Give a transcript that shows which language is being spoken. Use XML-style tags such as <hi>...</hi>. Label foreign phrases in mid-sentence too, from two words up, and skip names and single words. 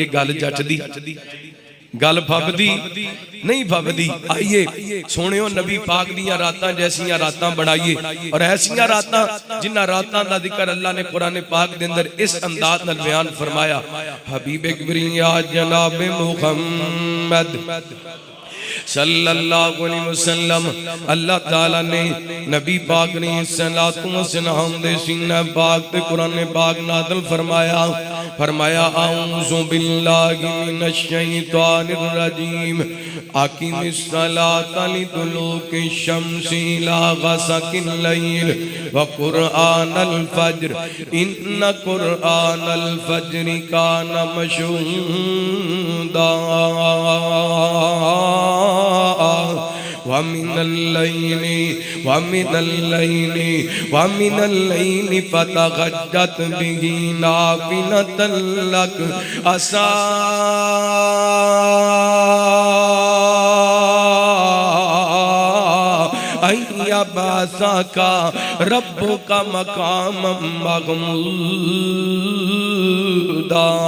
<pa>گل جچدی گل پھبدی نہیں پھبدی. آئیے سوہنیو نبی پاک دیاں راتاں جیہیاں راتاں بنائیے اور ایہو جیہیاں راتاں جنہاں راتاں دا ذکر اللہ نے قرآن پاک دے اندر اس انداز نال بیان فرمایا. حبیبِ کبریا جناب محمد صلی اللہ علیہ وسلم اللہ تعالیٰ نے نبی پاک صلوٰۃ و سلام دے سینہ پاک تے قرآن پاک نازل فرمایا.</pa> <ar>فرمايا أعوذ بالله من الشيطان الرجيم أقم الصلاة لدلوك الشمس إلى غسق الليل وقرآن الفجر إن قرآن الفجر كان مشهودا ومن الليل فتهجد به نافلة لك عسى أن يبعثك ربك مقاما محمودا.</ar>